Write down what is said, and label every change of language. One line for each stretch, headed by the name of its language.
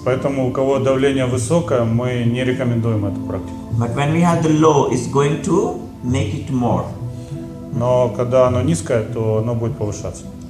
Russian: Поэтому у кого давление высокое, мы не рекомендуем эту практику.
English: But when we have the low, it's going to make it more.
Russian: Но когда оно низкое, то оно будет повышаться.